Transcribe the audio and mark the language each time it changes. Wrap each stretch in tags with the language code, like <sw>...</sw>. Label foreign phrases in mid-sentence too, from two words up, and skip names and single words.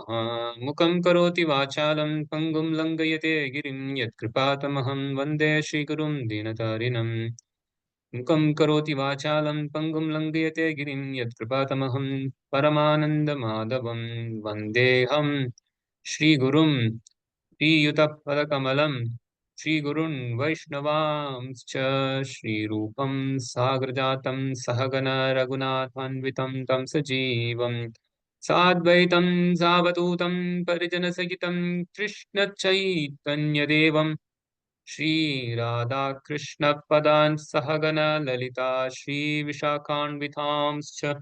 <sa>मूकं करोति वाचालं पङ्गुं लङ्घयते गिरिं यत्कृपातमहं वन्दे श्रीगुरुं दीनतारिणम्. मूकं करोति वाचालं पङ्गुं लङ्घयते गिरिं यत्कृपातमहं परमानन्दमाधवं वन्देऽहं श्रीगुरुं ஸ்ரீயுதபதகமலம் श्रीगुरुन् वैष्णवांश्च श्रीरूपं साग्रजातं सहगण रघुनाथान्वितं तं सजीवं साद्वैतं सावधूतं परिजनसहितं कृष्णचैतन्यदेवं श्री राधा कृष्ण पदान् सहगण ललिता श्री विशाखान्वितांश्च</sa>